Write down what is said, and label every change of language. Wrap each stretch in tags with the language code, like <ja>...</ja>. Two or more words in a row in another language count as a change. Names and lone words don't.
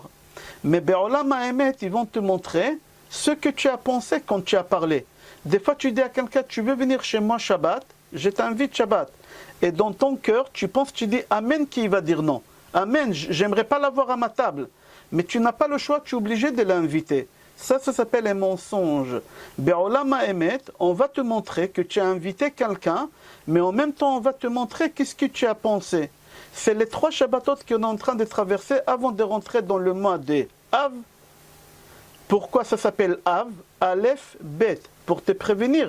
<he>Mais בעולם האמת,</he> <fr>ils vont te montrer ce que tu as pensé quand tu as parlé. Des fois, tu dis à quelqu'un, tu veux venir chez moi Shabbat, je t'invite Shabbat. Et dans ton cœur, tu penses, tu dis Amen, qui va dire non. Amen, j'aimerais pas l'avoir à ma table. Mais tu n'as pas le choix, tu es obligé de l'inviter. Ça s'appelle un mensonge.</fr> <he>בעולם האמת,</he> <fr>on va te montrer que tu as invité quelqu'un, mais en même temps, on va te montrer qu'est-ce que tu as pensé. C'est les 3 Shabbatot qu'on est en train de traverser avant de rentrer dans le mois de Av. Pourquoi ça s'appelle Av? Aleph, Bet, pour te prévenir.</fr>